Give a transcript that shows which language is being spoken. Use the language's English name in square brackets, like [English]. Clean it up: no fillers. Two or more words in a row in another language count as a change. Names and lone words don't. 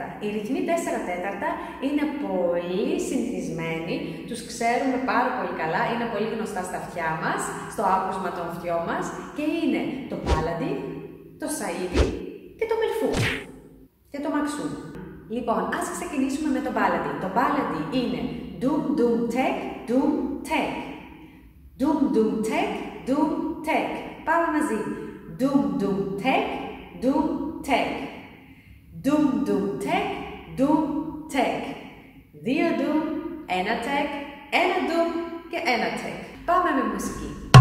[Greek] Οι ρυθμοί 4/4 είναι πολύ συνηθισμένοι, τους ξέρουμε πάρα πολύ καλά, είναι πολύ γνωστά στα αυτιά μας, στο άκουσμα των αυτιών μας και είναι το μπάλαντι, το σαΐδι και το μελφούφ και το μαξούμ. Λοιπόν, ας ξεκινήσουμε με το μπάλαντι. Το μπάλαντι είναι dum dum tek, dum tek. Dum dum tek, dum tek. Πάμε μαζί. Dum dum tek, dum tek. Dum dum tek, dum tek. 2 dum, 1 tek, 1 dum και 1 tek. Πάμε με μουσική.